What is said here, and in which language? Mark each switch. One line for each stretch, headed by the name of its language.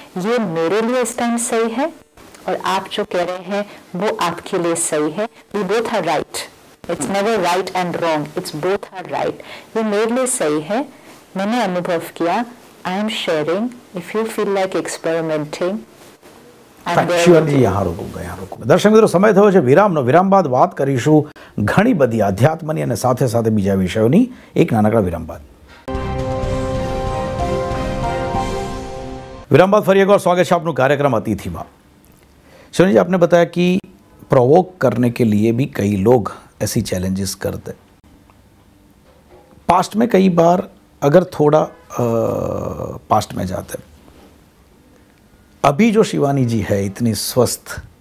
Hindi: ये मेरे लिए इस टाइम सही है और आप जो कह रहे हैं वो आपके लिए सही है।
English: We both are right, it's never right and wrong, it's both are right.
Hindi: ये मेरे लिए सही है, मैंने अनुभव किया,
English: I am sharing, if you feel like experimenting.
Hindi: Shivani जी, यहाँ रोकूंगा। दर्शक मित्रों, समय
Gujarati: થયો છે વિરામનો। વિરામ બાદ વાત કરીશું ઘણી બધી આધ્યાત્મની અને સાથે સાથે બીજા વિષયોની। એક નાનકડા વિરામ બાદ ફરી એકવાર સ્વાગત છે આપનું કાર્યક્રમ અતિથિમાં।
Hindi: शिवानी जी, आपने बताया कि प्रोवोक करने के लिए भी कई लोग ऐसी चैलेंजेस करते। पास्ट में कई बार अगर थोड़ा पास्ट में जाते, अभी जो शिवानी जी है इतनी स्वस्थ,